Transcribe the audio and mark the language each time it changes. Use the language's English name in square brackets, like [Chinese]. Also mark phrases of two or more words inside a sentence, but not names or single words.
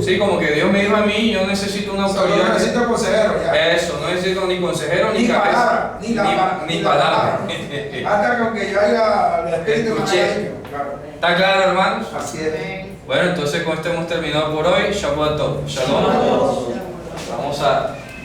[Spanish] Sí, como que Dios me dijo a mí, yo necesito una autoridad. No necesito consejero ya. Eso, no necesito ni consejero ni cabeza. Palabra, ni palabra. Hasta con que yo haya el Espíritu me haya dicho. Claro. ¿Está claro, hermanos? Así es. Bueno, entonces con esto hemos terminado por hoy. [Hebrew] שבת טוב. שלום. [Spanish] Vamos a